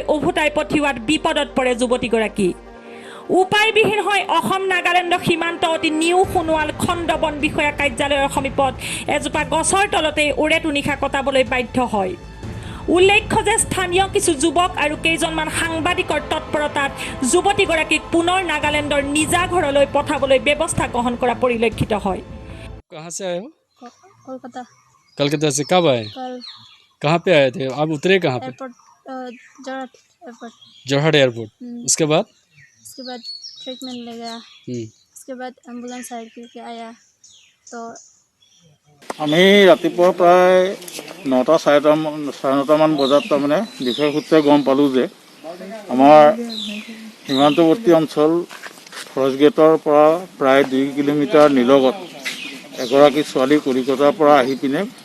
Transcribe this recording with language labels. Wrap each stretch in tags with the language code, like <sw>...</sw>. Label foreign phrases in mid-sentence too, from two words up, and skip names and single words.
<as>উভতাই পঠিওৱাত বিপদত পৰে যুৱতীগৰাকী উপায়বিহীন হৈ অসম নাগালেণ্ড সীমান্ত অতি নিউ সোণোৱাল খণ্ড বন বিষয়া কাৰ্যালয়ৰ সমীপত এজোপা গছৰ তলতে উৰেটো নিশা কটাবলৈ বাধ্য হয় উল্লেখ্য যে স্থানীয় কিছু যুৱক আৰু কেইজনমান সাংবাদিকৰ তৎপৰতাত যুৱতীগৰাকীক পুনৰ নাগালেণ্ডৰ নিজা ঘৰলৈ পঠাবলৈ ব্যৱস্থা গ্ৰহণ কৰা পৰিলক্ষিত হয়</as> <hi>कहाँ से आए हो? कोलकाता कलकत्ता से कब आए? कल कहाँ पे आए थे? आप उतरे कहाँ पे? एयरपोर्ट जोरहाट एयरपोर्ट जोरहाट एयरपोर्ट। उसके बाद उसके बाद ट्रीटमेंट ले गया उसके बाद</hi> <en>ambulance hire</en> <hi>करके आया तो</hi> <as>আমি ৰাতিপুৱা প্ৰায় 9টা চাৰে 9টামান বজাত তাৰমানে বিষয় সূত্ৰে গম পালোঁ যে আমাৰ সীমান্তৱৰ্তী অঞ্চল</as> <en>forest gateৰ</en> <as>পৰা প্ৰায় 2 কিলোমিটাৰ নিলগত এগৰাকী ছোৱালী কলিকতাৰ পৰা আহি পিনে</as>